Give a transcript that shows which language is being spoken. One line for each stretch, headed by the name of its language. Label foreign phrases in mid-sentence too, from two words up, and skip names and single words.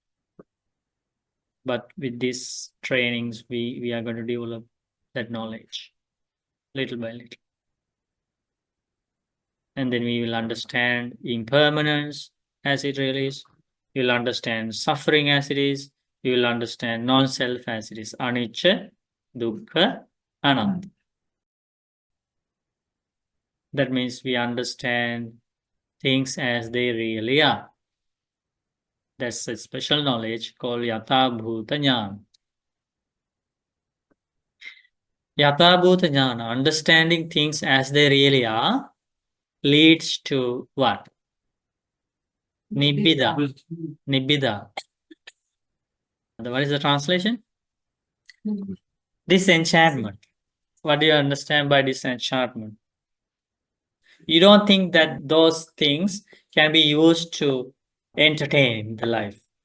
English: But with these trainings, we are going to develop that knowledge little by little. And then we will understand impermanence as it really is. You will understand suffering as it is. You will understand non-self as it is.
Pali: Anicca, dukkha, anatta.
English: That means we understand things as they really are. That's a special knowledge called
Sanskrit: yatha bhuta jnana. Yatha bhuta jnana,
English: understanding things as they really are, leads to what?
Pali: Nibbida. Nibbida.
English: What is the translation? Disenchantment. What do you understand by disenchantment? You don't think that those things can be used to entertain the life.